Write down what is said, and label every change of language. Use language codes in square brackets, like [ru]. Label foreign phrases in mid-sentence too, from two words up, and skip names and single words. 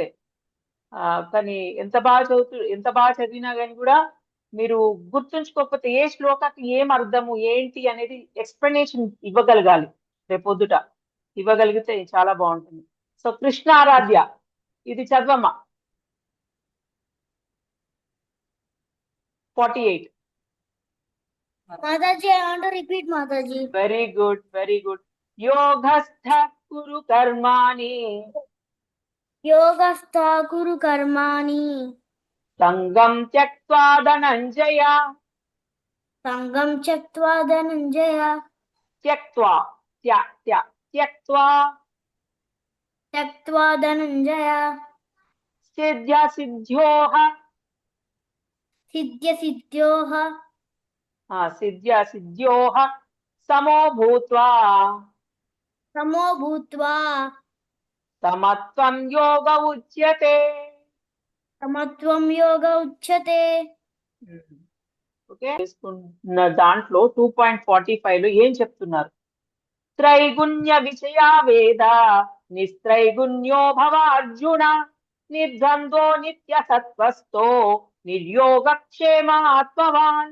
[te] కానీ ఎంత బాగా చదివినా కానీ కూడా మీరు గుర్తుంచుకోకపోతే ఏ శ్లోకానికి ఏం అర్థము ఏంటి అనేది ఎక్స్ప్లెనేషన్ ఇవ్వగలగాలి, రేపొద్దుట ఇవ్వగలిగితే చాలా బాగుంటుంది. సో కృష్ణ ఆరాధ్య ఇది చదవమ్మా. 48. [en] Mataji, I want to repeat, Mataji. Very good, very good. [sa] योगस्थ कुरु कर्माणि. योगस्थ कुरु कर्माणि. सङ्गं त्यक्त्वा धनञ्जय. सङ्गं त्यक्त्वा धनञ्जय. त्यक्त्वा, त्यक्त्वा. त्यक्त्वा धनञ्जय. सिद्ध्या सिद्ध्योः. सिद्ध्या सिद्ध्योः. सिद्ध्या सिद्ध्योः समो भूत्वा समत्वं योग उच्यते. [te] ఓకే, దాంట్లో 2.45 లో ఏం చెప్తున్నారు? [sa] త్రైగుణ్య విషయ వేద నిస్త్రైగుణ్యో భవ అర్జున నిర్ద్వంద్వో నిత్య సత్వస్థో నిర్యోగక్షేమ ఆత్మవాన్.